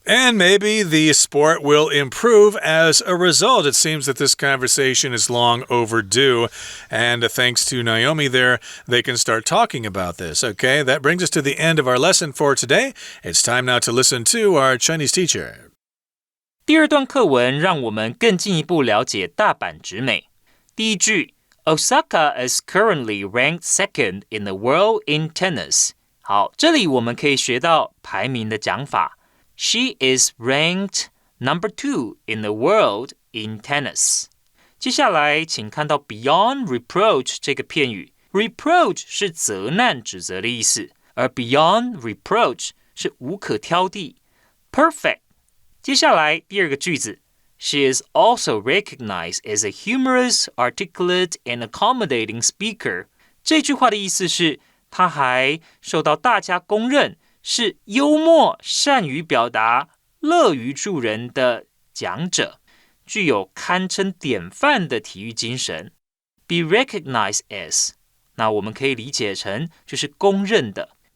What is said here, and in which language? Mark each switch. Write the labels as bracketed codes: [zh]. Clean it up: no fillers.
[en] And maybe the sport will improve as a result. It seems that this kind conversation is long overdue. And thanks to Naomi there, they can start talking about this. Okay, that brings us to the end of our lesson for today. It's time now to listen to our Chinese teacher. [zh] 第二段课文让我们更进一步了解大阪直美。第一句 [en] Osaka is currently ranked second in the world in tennis. [zh] 好，这里我们可以学到排名的讲法。 [en] She is ranked number 2 in the world in tennis. [zh] 接下来请看到 beyond reproach 这个片语。 Reproach 是责难、指责的意思，而 beyond reproach 是无可挑剔 perfect。接下来第二个句子 [en] She is also recognized as a humorous, articulate, and accommodating speaker. [zh] 这句话的意思是她还受到大家公认是幽默、善于表达、乐于助人的讲者，具有堪称典范的体育精神。 [en] Be recognized as， [zh] 那我们可以理解成就是公认的。